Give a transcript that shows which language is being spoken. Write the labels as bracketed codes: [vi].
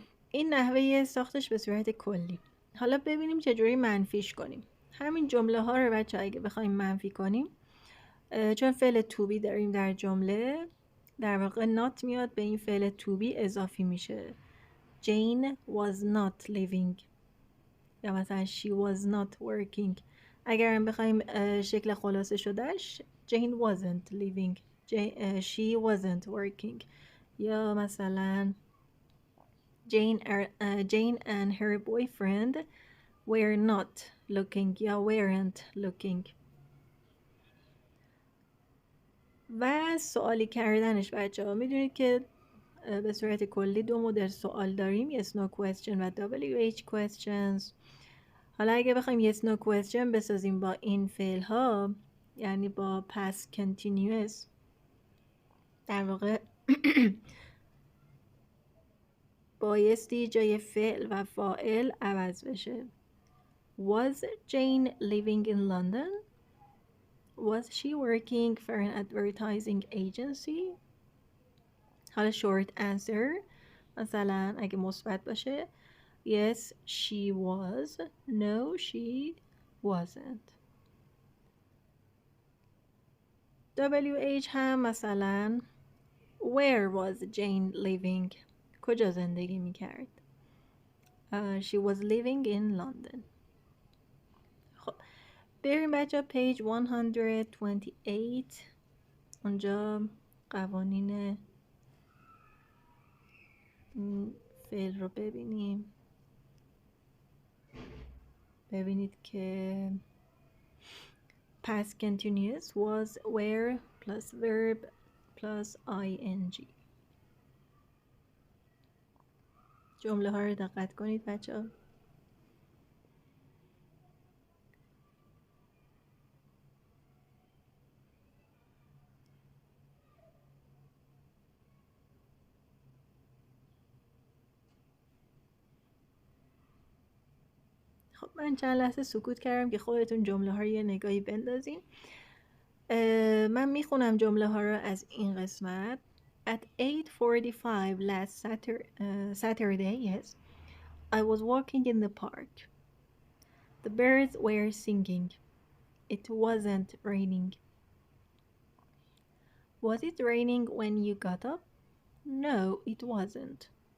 [fa] این نحوه ساختش به صورت کلی. حالا ببینیم چجوری منفیش کنیم. همین جمله ها رو بچه اگه بخوایم منفی کنیم، چون فعل to be داریم در جمله، در واقع not میاد به این فعل to be اضافی میشه. [en] Jane was not living [fa] یا مثلا [en] she was not working. [fa] اگر هم بخوایم شکل خلاصه شدهش [en] Jane wasn't living, she wasn't working. [fa] یا مثلا [en] Jane and her boyfriend were not looking [fa] یا [en] weren't looking. [fa] و سوالی کردنش بچه ها، میدونید که به صورت کلی 2 مدل سوال داریم، [en] yes no question [fa] و WH questions. حالا اگه بخوایم [en] yes no question [fa] بسازیم با این فعل ها، یعنی با past continuous، در واقع بایستی جای فعل و فاعل عوض بشه. [en] Was Jane living in London? Was she working for an advertising agency? [fa] حالا [en] short answer [fa] مثلا اگه مثبت باشه [en] yes she was, no she wasn't. WH [fa] هم مثلا [en] where was Jane living؟ [fa] کجا زندگی میکرد؟ [en] She was living in London. [fa] خب بریم بچه [en] page 128. [fa] اونجا قوانین این فعل رو ببینیم. ببینید که [en] past continuous was where plus verb plus ing. [fa] جمله ها رو دقت کنید بچه ها. خب من چند لحظه سکوت کردم که خودتون جمله ها رو یه نگاهی بندازین. من میخونم جمله ها رو از این قسمت. [en] At 8:45 last Saturday, yes, I was walking in the park. The birds were singing. It wasn't raining. Was it raining when you got up? No, it wasn't.